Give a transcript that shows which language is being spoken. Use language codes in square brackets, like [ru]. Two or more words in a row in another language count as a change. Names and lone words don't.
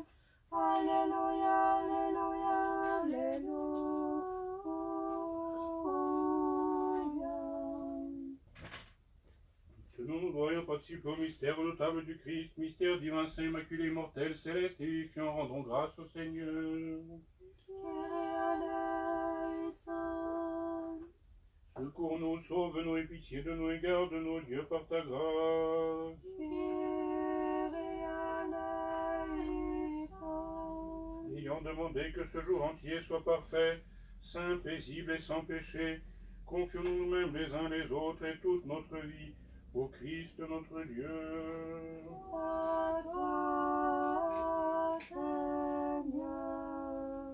[fr] Alléluia, alléluia, alléluia. Tenons nous voyons participer au mystère redoutable du Christ, mystère divin, saint, immaculé, immortel, céleste et vivifiant, rendons grâce au Seigneur. [el] Κύριε ἐλέησον. [fr] Secours-nous, sauve-nous et pitié de nous et garde-nous, Dieu, par ta grâce. [el] Κύριε ἐλέησον. [fr] Ayant demandé que ce jour entier soit parfait, saint, paisible et sans péché, confions-nous nous-mêmes les uns les autres et toute notre vie au Christ notre Dieu. À toi, Seigneur.